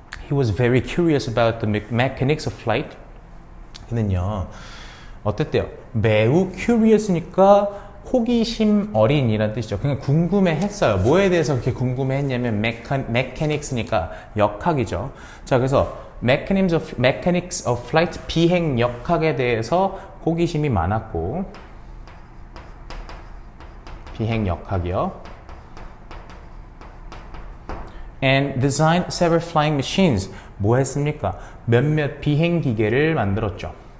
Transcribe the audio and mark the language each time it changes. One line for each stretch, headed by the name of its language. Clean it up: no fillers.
English: He was very curious about the mechanics of flight.
Korean: 그는요, 어땠대요? 매우 curious니까 호기심 어린이라는 뜻이죠. 그냥 궁금해했어요. 뭐에 대해서 그렇게 궁금해했냐면 mechanics니까 역학이죠. 자, 그래서
English: mechanics of flight,
Korean: 비행 역학에 대해서 호기심이 많았고, 비행 역학이요.
English: And designed several flying machines.
Korean: 뭐 했습니까? 몇몇 비행 기계를 만들었죠.